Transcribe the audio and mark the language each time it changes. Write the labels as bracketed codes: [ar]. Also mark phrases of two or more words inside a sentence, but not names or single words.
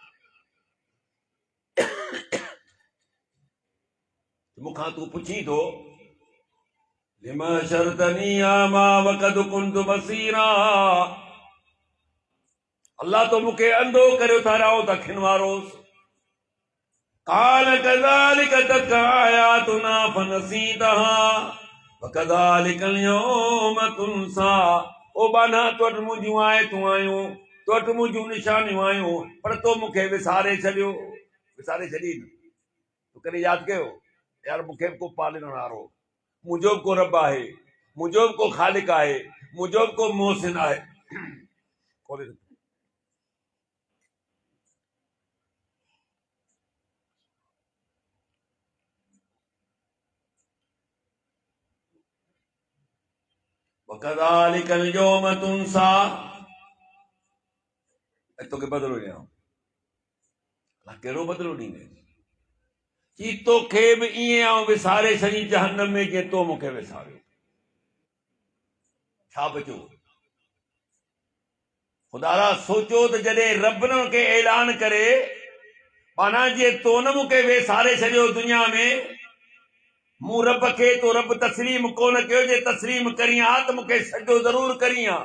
[sd] मूंखां तूं पुछी थो, [ar] لم حشرتني أعمى وقد كنت بصيرا, [sd] अल्लाह तो मूंखे अंधो करे उथारियो त अखियुनि वारो। [ar] قال كذلك تلك آياتنا فنسيتها وكذلك اليوم تنسى। [sd] ओ बाना तो वटि मुंहिंजूं आयतूं आयूं, तो वटि मुंहिंजूं निशानियूं आयूं, पर तो मूंखे विसारे छॾियो, विसारे छॾी न, तो कॾहिं यादि कयो यार मूंखे को पालण वारो, मुंहिंजो को रब आहे, मुंहिंजो को ख़ालिक आहे, मुंहिंजो को मोहसिन आहे। [ar] وكذلك اليوم تنسى, [sd] तोखे बदिलो ॾियां, कहिड़ो बदिलो ॾींदे? कि तोखे बि ईअं आऊं विसारे छॾी जहन्नम में जीअं तो मूंखे विसारियो। छा बचो? ख़ुदा रा सोचो त जॾहिं रब न खे ऐलान करे माना जे तो न मूंखे वेसारे छॾियो दुनिया में, मूं रब खे तो रब तस्लीम कोन कयो, जे तस्लीम करी हा त मूंखे सजदो ज़रूर करी हा।